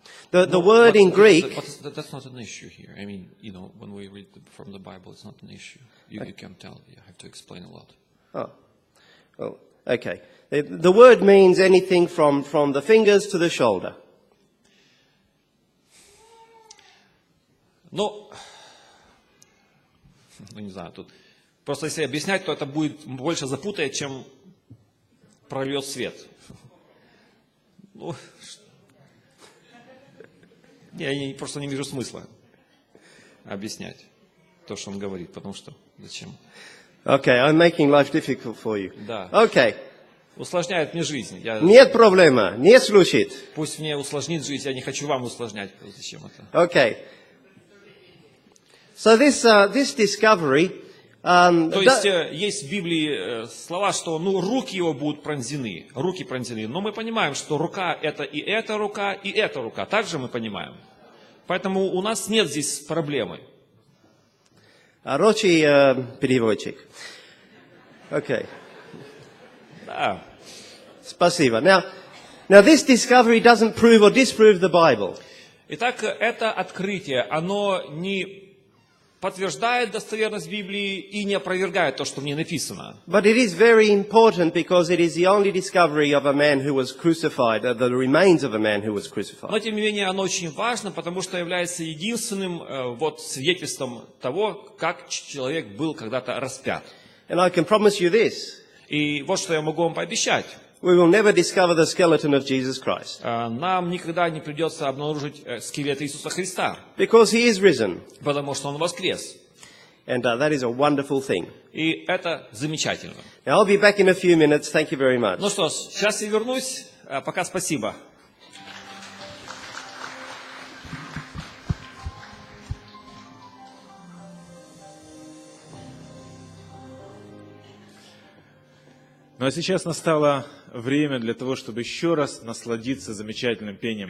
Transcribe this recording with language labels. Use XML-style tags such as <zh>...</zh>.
<en>The word in Greek, But that's not an issue here. I mean, when we read from the Bible, it's not an issue. You can tell. You have to explain a lot. oh, well, okay. The word means anything from the fingers to the shoulder.</en> <ru>Ну, не знаю, тут просто если объяснять, то это будет больше запутает, чем прольет свет. Ну, я просто не вижу смысла объяснять то, что он говорит, потому что зачем?</ru> <en>Okay, I'm making life difficult for you.</en> <ru>Да.</ru> <en>Okay.</en> <ru>Усложняет мне жизнь. Нет проблема, не слушает. Пусть мне усложнит жизнь, я не хочу вам усложнять. Зачем это?</ru> <en>Okay. So this discovery,</en> <ru>То есть есть в Библии слова, что руки его будут пронзены, руки пронзены. Но мы понимаем, что рука это и эта рука, и эта рука. Также мы понимаем. Поэтому у нас нет здесь проблемы. Рочий переводчик.</ru> <en>Okay.</en> <ru>Да. Спасибо.</ru> <en>Now this discovery doesn't prove or disprove the Bible.</en> <ru>Итак, это открытие, оно не подтверждает достоверность Библии и не опровергает то, что в ней написано.</ru> <en>But it is very important because it is the only discovery of a man who was crucified, the remains of a man who was crucified.</en> <ru>Но, тем не менее, оно очень важно, потому что является единственным свидетельством того, как человек был когда-то распят.</ru> <en>And I can promise you this.</en> <ru>И вот что я могу вам пообещать.</ru> <en>We will never discover the skeleton of Jesus Christ.</en> <ru>Нам никогда не придется обнаружить скелет Иисуса Христа.</ru> <en>Because he is risen.</en> <ru>Потому что Он воскрес.</ru> <en>And that is a wonderful thing.</en> <ru>И это замечательно.</ru> <en>Now I'll be back in a few minutes. Thank you very much.</en> <ru>Ну что ж, сейчас я вернусь. Пока спасибо. Ну а сейчас настало время для того, чтобы еще раз насладиться замечательным пением.</ru>